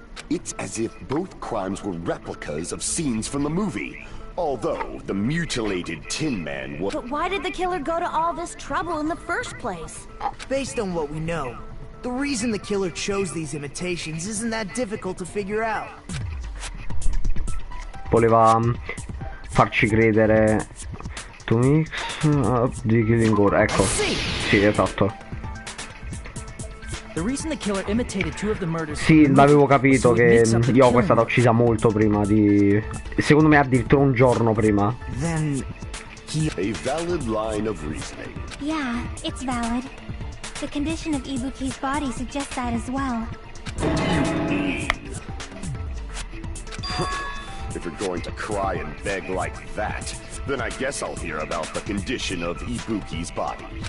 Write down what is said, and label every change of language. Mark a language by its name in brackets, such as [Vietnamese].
[English] It's as if both crimes were replicas of scenes from the movie. Although the mutilated Tin Man was... But why did the killer go to all this trouble in the first place? Based on what we know, the reason the killer chose these imitations isn't that difficult to figure out. [Italian] Voleva farci credere [English] to mix up [Italian] di Killing Gore, ecco. Sì, esatto. [English] The reason the killer imitated two of the murders... [Italian] Sì, l'avevo capito che Yoko è stata uccisa molto prima di... Secondo me addirittura un giorno prima. [English] Then a valid line of reasoning. Yeah, it's valid. The condition of Ibuki's body suggests that as well. If you're going to cry and beg like that, then I guess I'll hear about the condition of Ibuki's body.